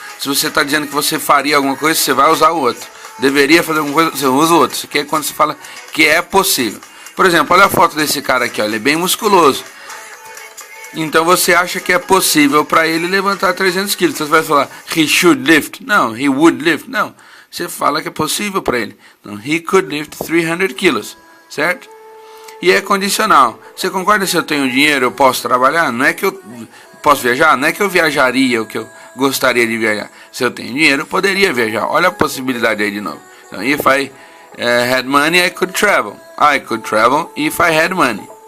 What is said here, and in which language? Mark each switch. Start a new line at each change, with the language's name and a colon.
Portuguese: Se você está dizendo que você faria alguma coisa, você vai usar o outro. Deveria fazer alguma coisa, você usa o outro. Isso aqui é quando você fala que é possível. Por exemplo, olha a foto desse cara aqui, ó, ele é bem musculoso. Então você acha que é possível para ele levantar 300 quilos. Então você vai falar,
English: he should lift.
Portuguese: Não,
English: he would lift.
Portuguese: Não, você fala que é possível para ele. Então,
English: he could lift
Portuguese: 300 quilos, certo? E é condicional. Você concorda? Se eu tenho dinheiro, eu posso trabalhar? Não é que eu posso viajar? Não é que eu viajaria o que eu gostaria de viajar. Se eu tenho dinheiro, eu poderia viajar. Olha a possibilidade aí de novo. Então,
English: if I had money, I could travel. I could travel if I had money.